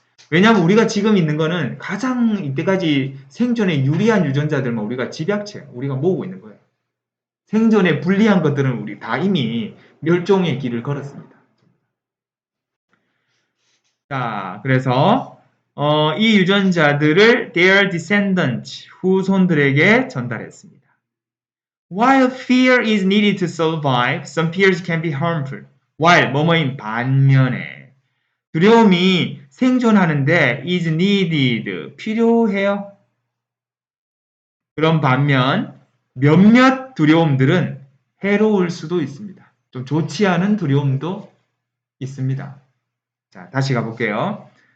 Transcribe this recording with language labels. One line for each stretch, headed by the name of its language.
Korean: 왜냐하면 우리가 지금 있는 거는 가장 이때까지 생존에 유리한 유전자들만 우리가 집약체, 우리가 모으고 있는 거예요. 생존에 불리한 것들은 우리 다 이미 멸종의 길을 걸었습니다. 자, 그래서 이 유전자들을
English: their descendants,
Korean: 후손들에게 전달했습니다.
English: While fear is needed to survive, some fears can be harmful.
Korean: While 뭐뭐인 반면에 두려움이 생존하는데
English: is needed,
Korean: 필요해요. 그런 반면 몇몇 두려움들은 해로울 수도 있습니다. 좀 좋지 않은 두려움도 있습니다. 자, 다시 가볼게요.